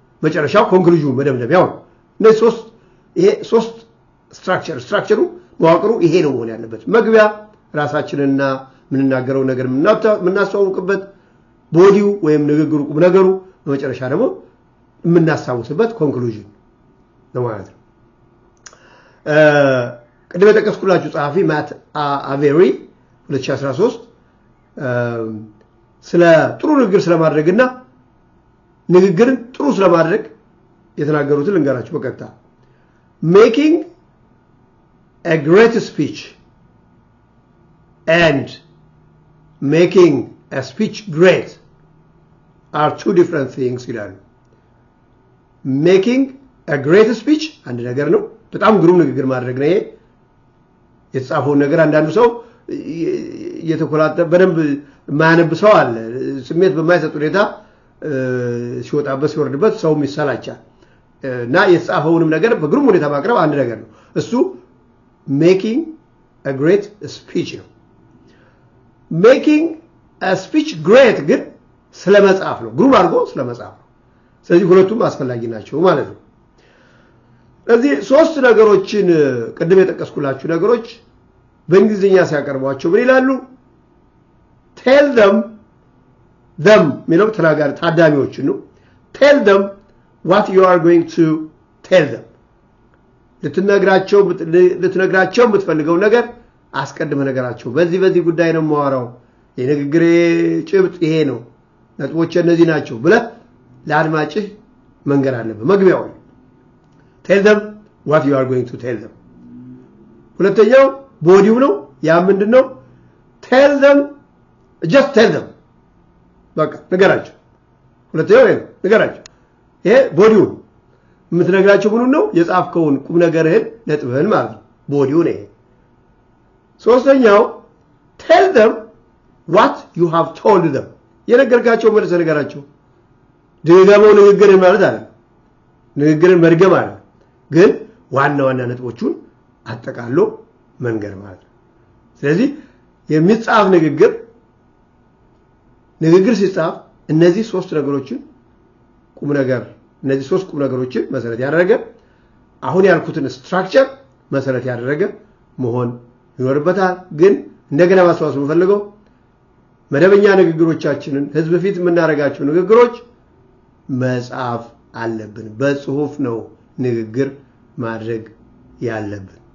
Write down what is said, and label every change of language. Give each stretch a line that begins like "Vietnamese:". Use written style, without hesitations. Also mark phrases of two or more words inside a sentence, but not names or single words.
Amharic: መጨረሻው ኮንክሉዥን መደምደሚያው ነው። እነዚህ ሶስት ስትራክቸሩ መዋቅሩ ይሄ ነው መሆን ያለበት። መግቢያ ራሳችንና ምንናገረው ነገር ምናስተዋውቅበት፣ ቦዲው ወይም ንግግሩ ቁም ነገሩ፣ በመጨረሻ ደግሞ የምናስታውስበት ኮንክሉዥን ነው ማለት ነው። ቅድም የጠቀስኩላችሁ ጸሐፊ ማት አቬሪ 2013 ስለ ጥሩ ንግግር ስለማድረግና ንግግርን ጥሩ ስለማድረግ የተናገሩትን ልንገራችሁ በቀጥታ።
English: making a great speech and making a speech great are two different things
Amharic: ይላሉ።
English: making a great speech
Amharic: አንድ ነገር ነው፣ በጣም ግሩም ንግግር ማድረግ ነው። ይሄ የተጻፈው ነገር አንዳንዱ ሰው የተኮላተ በደንብ ማያነብ ሰው አለ። ስሜት በማይሰጥ ሁኔታ ሲወጣበት ሲወርድበት ሰው ይሰላቻል እና የተጻፈውንም ነገር በግሩም ሁኔታ ማቅረብ አንድ ነገር ነው። እሱ
English: making a great speech
Amharic: ነው።
English: making a speech great
Amharic: ግን ስለመጻፍ ነው፣ ግሩም አድርጎ ስለመጻፍ ነው። ስለዚህ ሁለቱም አስፈላጊ ናቸው ማለት ነው። ስለዚህ ሶስት ነገሮችን ቅድም የጠቀስኩላችሁ ነገሮች በእንግሊዝኛ ሲያቀርቧቸው ምን ይላሉ?
English: tell them
Amharic: ሚለው ተናጋሪ ታዳሚዎችን ነው።
English: tell them what you are going to tell them
Amharic: ልትነግራቸው የምትፈልገው ነገር አስቀድመህ ነገራቸው። በዚህ ጉዳይ ነው የማወራው፣ የንግግሬ ጭብጥ ይሄ ነው፣ ነጥቦች እነዚህ ናቸው ብለህ ለአድማጭህ መንገር አለብህ መግቢያው።
English: tell them what you are going to tell them።
Amharic: ሁለተኛው ቦዲው ነው። ያ ምንድነው?
English: tell them just tell them
Amharic: በቃ ነገራቸው። ሁለተኛው ይሄ ነገራቸው። ይሄ ቦዲው የምትነግራቸው ምኑ ነው? የጻፍከውን ቁም ነገርህን ነጥብህን ማለት ነው። ቦዲው ነው ይሄ። ሶስተኛው
English: tell them what you have told them
Amharic: የነገርካቸው መልስ ነገራቸው። ድገመው ንግግርን ማለት አይደለም፣ ንግግርን መድገም አይደለም፣ ግን ዋና ነጥቦቹን አጠቃሎ መንገር ማለት ነው። ስለዚህ የሚጻፍ ንግግር ሲጻፍ እነዚህ ሶስት ነገሮችን እነዚህ ሶስት ቁም ነገሮችን መሰረት ያደረገ አሁን ያልኩትን ስትራክቸር መሰረት ያደረገ መሆን ይኖርበታል። ግን እንደገና ማስታወስ የምፈልገው መደበኛ ንግግሮቻችንን ህዝብ ፊት የምናደርጋቸው ንግግሮች መጻፍ አለብን። በጽሁፍ ነው ንግግር ማድረግ ያለብን።